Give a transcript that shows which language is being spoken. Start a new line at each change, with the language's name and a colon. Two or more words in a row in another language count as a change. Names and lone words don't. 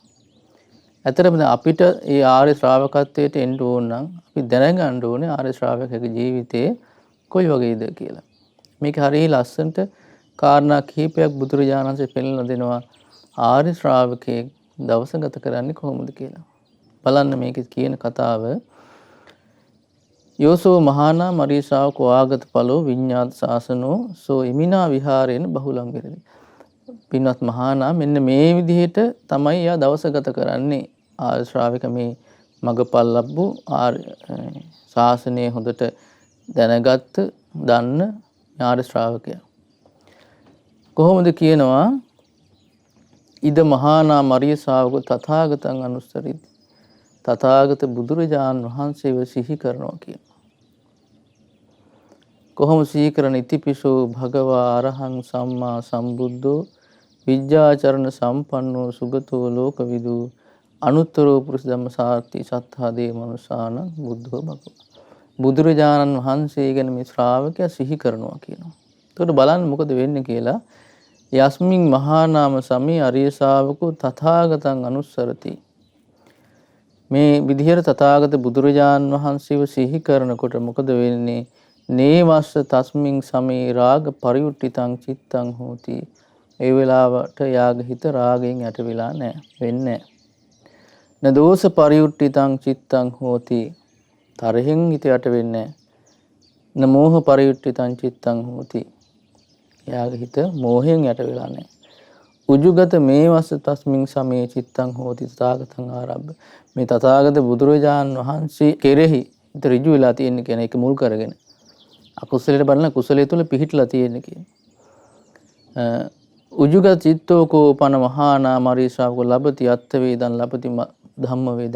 Sinhala: ඇත්තටම අපිට මේ ආර්ය ශ්‍රාවකත්වයට එන්න ඕන නම් අපි දැනගන්න ඕනේ ආර්ය ශ්‍රාවකගේ ජීවිතේ කොයි වගේද කියලා. මේක හරිය ලස්සනට කාරණා කිහිපයක් බුදුරජාණන් වහන්සේ පෙන්වලා දෙනවා ආර්ය ශ්‍රාවකයෙක් දවස ගත කරන්නේ කොහොමද කියලා. බලන්න මේකේ කියන කතාව.
Pali: යෝසෝ මහානා මරිය ශාවකෝ ආගත ඵලෝ විඤ්ඤාත සාසනෝ සෝ ඉමිනා විහාරේන බහුලං විහෙරති.
Sinhala: පින්වත් මහානා මෙන්න මේ විදිහට තමයි යා දවස ගත කරන්නේ. ආර්ය ශ්‍රාවක මේ මගපල් ලැබු ආර්ය ශාසනය හොඳට දැනගත් දන්න ආර්ය ශ්‍රාවකයා. කොහොමද කියනවා?
Pali: ඉද මහානා මරිය ශාවකෝ තථාගතං අනුස්සරිති.
Sinhala: තථාගත බුදුරජාණන් වහන්සේව සිහි කරනවා කියන. කොහොම සිහි කරන?
Pali: ඉතිපිසෝ භගවා අරහං සම්මා සම්බුද්ධෝ විජ්ජාචරණ සම්පන්නෝ සුගතෝ ලෝකවිදු අනුත්තරෝ පුරුෂ ධම්මසාරති සත්තා දේ මනුසාන බුද්ධෝ භගවා.
Sinhala: බුදුරජාණන් වහන්සේ ගැන මේ ශ්‍රාවකයා සිහි කරනවා කියනවා. එතකොට බලන්න මොකද වෙන්නේ කියලා.
Pali: යස්මින් මහා නාම සමේ අරිය ශාවකෝ තථාගතං අනුස්සරති.
Sinhala: මේ විදිහට තථාගත බුදුරජාණන් වහන්සේව සිහි කරනකොට මොකද වෙන්නේ?
Pali: නේවස්ස තස්මින් සමේ රාග පරියුට්ඨිතං චිත්තං හෝති.
Sinhala: ඒ වෙලාවට යාග හිත රාගයෙන් යට වෙලා නැහැ, වෙන්නේ නැහැ.
Pali: න දෝෂ පරියුට්ඨිතං චිත්තං හෝති.
Sinhala: තරහෙන් හිත යට වෙන්නේ නැහැ.
Pali: න මෝහ පරියුට්ඨිතං චිත්තං හෝති.
Sinhala: යාග හිත මෝහයෙන් යට වෙලා නැහැ.
Pali: උජුගත මේ වස්ස තස්මින් සමේ චිත්තං හෝති තථාගතං ආරබ්බ.
Sinhala: මේ තථාගත බුදුරජාණන් වහන්සේ කෙරෙහි හිත ඍජු වෙලා තියෙන කියන එක මුල් කරගෙන අකුසලයට බලන කුසලයේ තුල පිහිටලා තියෙන කියන.
Pali: උජුගත චිත්තෝ කෝපන මහානා මරීසාවක ලබති අත්ථ වේදං ලබති ධම්ම වේදං.